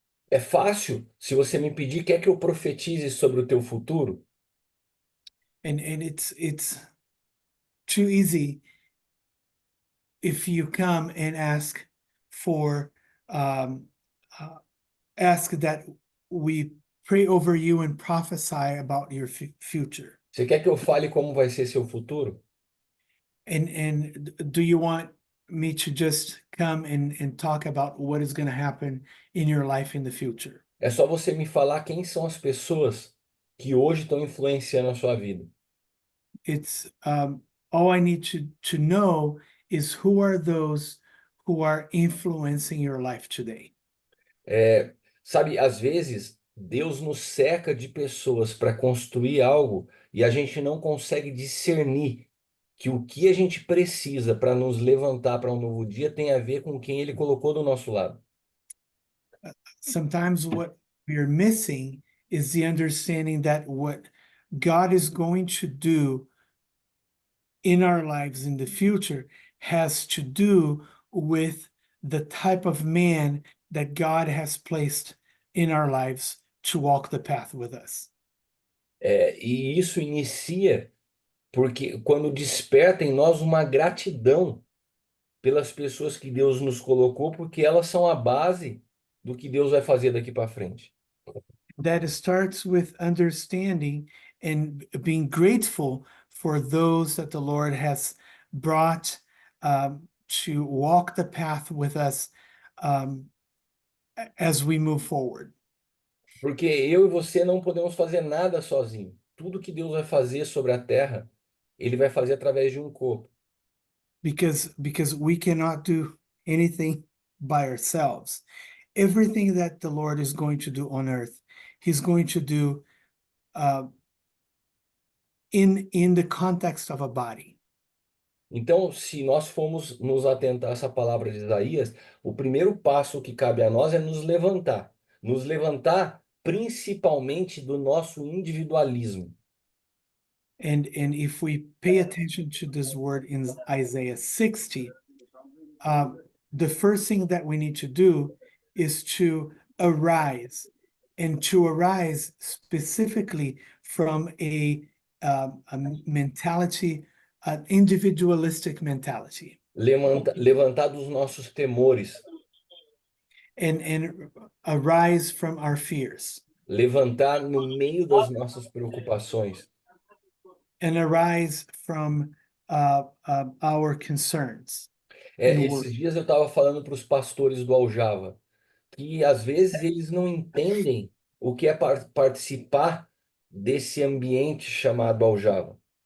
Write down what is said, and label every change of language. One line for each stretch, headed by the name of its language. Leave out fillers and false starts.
Portuguese: É fácil se você me pedir, quer que eu profetize sobre o teu futuro?
English: And it's too easy if you come and ask for ask that we pray over you and prophesy about your future.
Portuguese: Você quer que eu fale como vai ser seu futuro?
English: And do you want me to just come and talk about what is going to happen in your life in the future?
Portuguese: É só você me falar quem são as pessoas que hoje estão influenciando a sua vida.
English: It's all I need to know is who are those who are influencing your life today.
Portuguese: Sabe, às vezes Deus nos cerca de pessoas para construir algo e a gente não consegue discernir que o que a gente precisa para nos levantar para um novo dia tem a ver com quem Ele colocou do nosso lado.
English: Sometimes what we're missing is the understanding that what God is going to do in our lives in the future has to do with the type of man that God has placed in our lives to walk the path with us.
Portuguese: E isso inicia porque quando desperta em nós uma gratidão pelas pessoas que Deus nos colocou, porque elas são a base do que Deus vai fazer daqui para frente.
English: That starts with understanding and being grateful for those that the Lord has brought to walk the path with us um, as we move forward.
Portuguese: Porque eu e você não podemos fazer nada sozinho. Tudo que Deus vai fazer sobre a terra, Ele vai fazer através de um corpo.
English: Because we cannot do anything by ourselves. Everything that the Lord is going to do on earth, He's going to do uh, in the context of a body.
Portuguese: Então, se nós formos nos atentar a essa palavra de Isaías, o primeiro passo que cabe a nós é nos levantar. Nos levantar principalmente do nosso individualismo.
English: And if we pay attention to this word in Isaiah 60, the first thing that we need to do is to arise, and to arise specifically from a mentality, an individualistic mentality,
Portuguese: Levantar dos nossos temores,
English: and arise from our fears,
Portuguese: levantar no meio das nossas preocupações.
English: and arise from our concerns and
Portuguese: Esses
English: worry.
Portuguese: dias eu estava falando para os pastores do Aljava que às vezes eles não entendem o que é participar desse ambiente chamado Aljava.